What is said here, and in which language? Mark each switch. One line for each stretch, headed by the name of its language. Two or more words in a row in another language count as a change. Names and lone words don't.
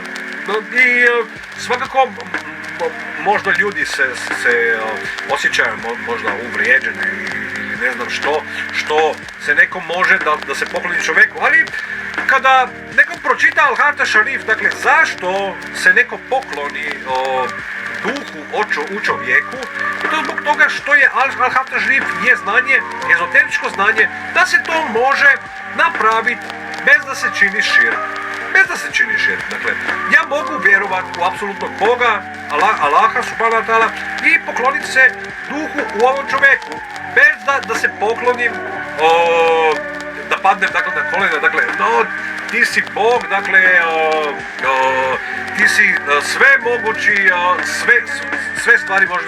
Bosnian: I svakako, možda ljudi se osjećaju možda uvrijeđene ili ne znam što se nekom može da se pokloni čovjeku, ali kada nekom pročita Al-Harta Šarif, dakle, zašto se neko pokloni duhu u čovjeku, to zbog toga što je Al-Harta Šarif je znanje, ezoteričko znanje, da se to može napraviti bez da se čini širk. Dakle, ja mogu vjerovati u apsolutnog Boga, Allaha
Arabic: سبحانه وتعالى,
Bosnian: i pokloniti se duhu u ovom čovjeku, bez da se poklonim, da padnem, dakle, na kolena, dakle, no, ti si Bog, dakle, ti si sve mogući, sve stvari možda.